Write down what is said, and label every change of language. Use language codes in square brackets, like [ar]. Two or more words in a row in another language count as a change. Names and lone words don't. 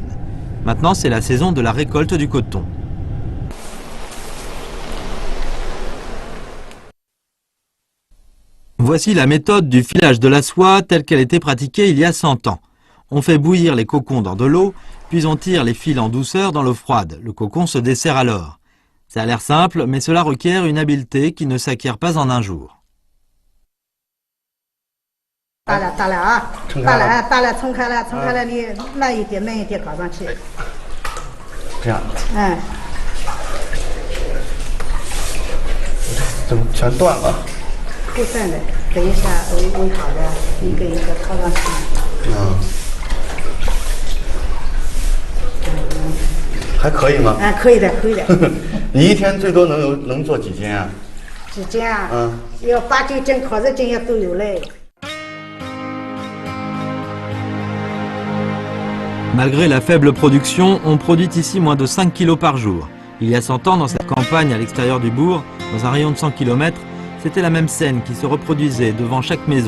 [fr] Maintenant, c'est la saison de la récolte du coton. Voici la méthode du filage de la soie telle qu'elle était pratiquée il y a 100 ans. On fait bouillir les cocons dans de l'eau, puis on tire les fils en douceur dans l'eau froide. Le cocon se dessert alors. Ça a l'air simple, mais cela requiert une habileté qui ne s'acquiert pas en un jour. [zh] 打了啊，打了，冲开了，你慢一点搞上去。这样。嗯。怎么全断了？不断的，等一下煨好的，一个一个套上去。还可以吗？啊，可以的。你一天最多能做几斤啊？几斤啊？要8、9斤、烤肉斤也都有嘞。 [fr] Malgré la faible production, on produit ici moins de 5 kg par jour. Il y a 100 ans, dans cette campagne à l'extérieur du bourg, dans un rayon de 100 km, c'était la même scène qui se reproduisait devant chaque maison.